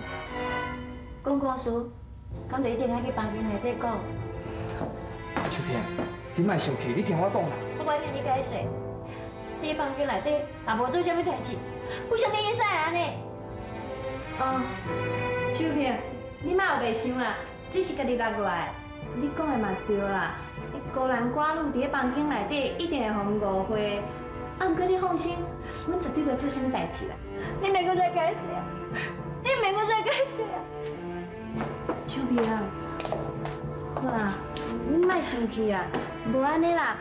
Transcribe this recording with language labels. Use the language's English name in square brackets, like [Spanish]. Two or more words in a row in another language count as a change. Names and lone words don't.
[Min Nan Chinese] 讲故事，敢就一定爱去房间内底讲。秋萍，你莫生气，你听我讲啦。我听你解释，你房间内底也无做啥物代志，为什么会使安尼？哦，秋萍，你莫有袂想啦，只是家己落来。你讲的嘛对啦，孤男寡女伫咧房间内底一定会互误会。啊，毋过你放心，阮绝对袂做啥物代志啦。你免搁再解释啊！你免搁再解释啊！秋萍啊，好啦，你莫生气啊，无安尼啦。